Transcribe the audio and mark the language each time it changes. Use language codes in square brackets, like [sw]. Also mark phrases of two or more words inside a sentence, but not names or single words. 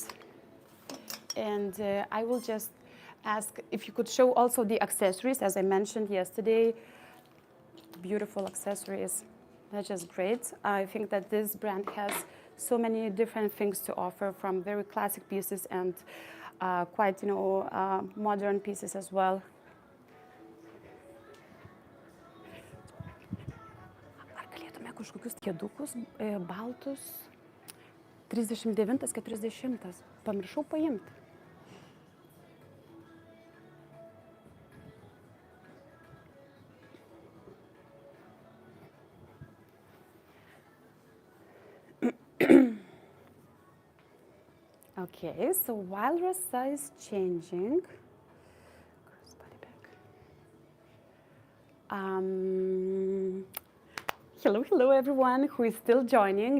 [en] And I will just ask if you could show also the accessories, as I mentioned yesterday. Beautiful accessories. That's just great. I think that this brand has so many different things to offer, from very classic pieces and quite, modern pieces as well. [lt] Ar galėtume kažkokius kėdukus baltus 39, 40. Pamiršau paimti. [en] Okay, so while Rasa is changing, hello everyone who is still joining.